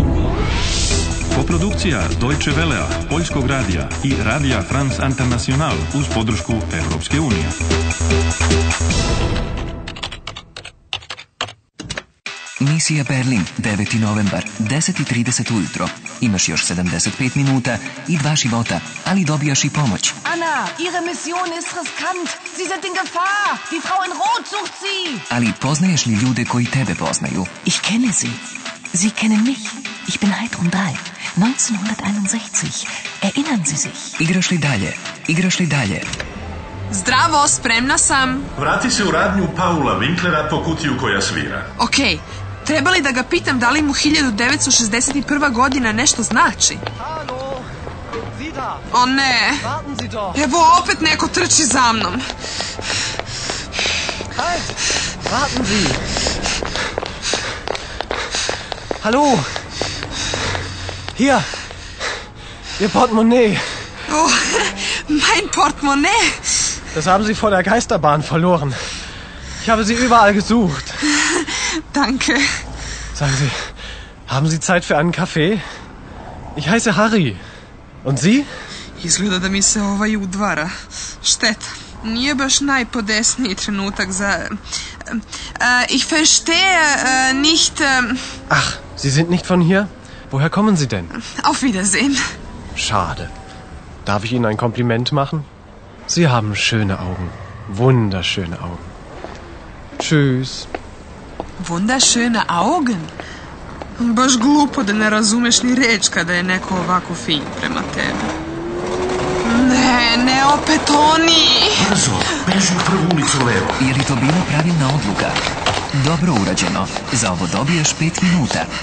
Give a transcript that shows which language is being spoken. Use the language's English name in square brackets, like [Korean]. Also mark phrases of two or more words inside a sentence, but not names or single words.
[Serbian] Koprodukcija Deutsche Welea, Poljskog radija i Radija France International uz podršku Europske unije. Misija Berlin, 9. novembar, 10:30 ujutro. Imaš još 75 minuta i 2 života, ali dobijaš i pomoć. [German] Anna, Ihre Mission ist riskant. Sie sind in Gefahr. Die Frau in Rot sucht Sie. [Serbian] Ali poznaješ li ljude koji tebe poznaju? [German] Ich kenne Sie. Sie kennen mich. Ich bin Heidrun 3. 1961. Erinnern Sie sich? [Serbian] Igraš li dalje? Igraš li dalje? Zdravo, spremna sam. Vrati se u radnju Paula Winklera po kutiju koja svira. Okej, treba li da ga pitam da li mu 1961. godina nešto znači? [German] Hallo, Sie da. [Serbian] O ne, [German] Warten Sie doch. [Serbian] evo opet neko trči za mnom. [German] Halt, warten Sie. Hallo. Hier. Ihr Portemonnaie. Oh, mein Portemonnaie. Das haben Sie vor der Geisterbahn verloren. Ich habe Sie überall gesucht. Danke. Sagen Sie, haben Sie Zeit für einen Kaffee? Ich heiße Harry. Und Sie? [Serbian] Izgleda da mi se udvara. Šteta. Nije baš najpodesniji trenutak za... [German] Ich verstehe nicht... Ach, Sie sind nicht von hier? Woher kommen Sie denn? Auf Wiedersehen. Schade. Darf ich Ihnen ein Kompliment machen? Sie haben schöne Augen. Wunderschöne Augen. Tschüss. Wunderschöne Augen. [Serbian] Baš glupo da ne razumeš ni reč kada je neko ovako fin prema tebi. Ne opet oni. Brzo, beži u prvu ulicu levo. Je li to bila pravilna odluka? Dobro urađeno. Za ovo dobijaš 5 minuta.